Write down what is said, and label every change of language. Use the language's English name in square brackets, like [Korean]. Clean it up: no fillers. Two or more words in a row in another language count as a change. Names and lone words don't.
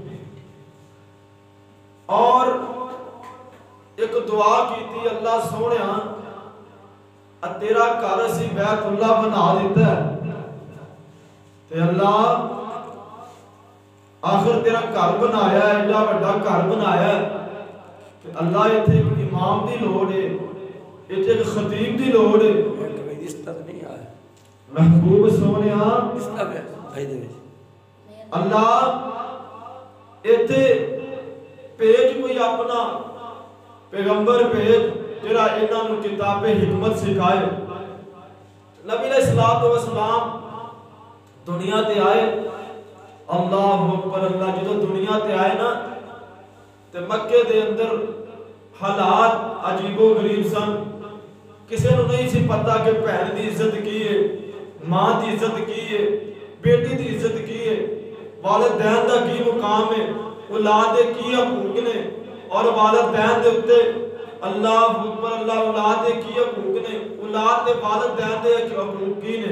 [Punjabi] اور ایک دعا کی تھی، اللہ سونیا تیرا گھر اسی بیت اللہ بنا دیتا ہے تے اللہ آخر تیرا گھر بنایا ہے، ایڈا بڑا گھر بنایا ہے تے اللہ ایتھے ایک امام دی لوڑ ہے، ایتھے ایک خطیب دی لوڑ ہے. محبوب سونیا اللہ ایتھے پیج کوئی اپنا پیغمبر پیج جڑا انہاں نوں کتاب حکمت سکھائے. نبی علیہ الصلوۃ والسلام دنیا تے آئے. [Arabic] اللہ اکبر اللہ. [Punjabi] جدوں دنیا تے آئے نا تے مکے دے اندر حالات عجیب و غریب سن. کسے نوں نہیں سی پتا کہ بہن دی عزت کی ہے, ماں دی عزت کی ہے, بیٹی دی عزت کی ہے, والدین دا کی مقام ہے, اولاد دے کی حقوق نے, اور والدین دے اتے [Arabic] اللہ اکبر اللہ [Punjabi] اولاد دے کی حقوق نے, اولاد دے والدین دے حقوق کی نے.